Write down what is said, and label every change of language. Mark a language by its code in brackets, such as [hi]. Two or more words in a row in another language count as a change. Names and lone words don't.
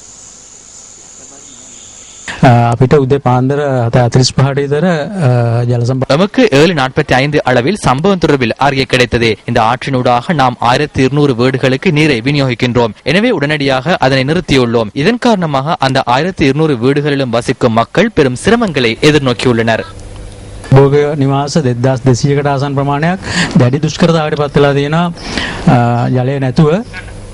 [ta] நமக்கு 7:45 அளவில் சம்பவம் தொடர்பில் அறிக்கை கிடைத்தது. இந்த ஆற்றினூடாக நாம் 1200 வீடுகளுக்கு நீரை விநியோகிக்கின்றோம். எனவே உடனடியாக அதனை நிறுத்தியுள்ளோம். இதன் காரணமாக அந்த 1200 வீடுகளிலும் வசிக்கும் மக்கள் பெரும் சிரமங்களை எதிர்நோக்கியுள்ளனர். [si] භෝග නිවාස 2200කට ආසන්න ප්‍රමාණයක් දැඩි දුෂ්කරතාවයට පත් වෙලා තියෙනවා ජලය නැතුව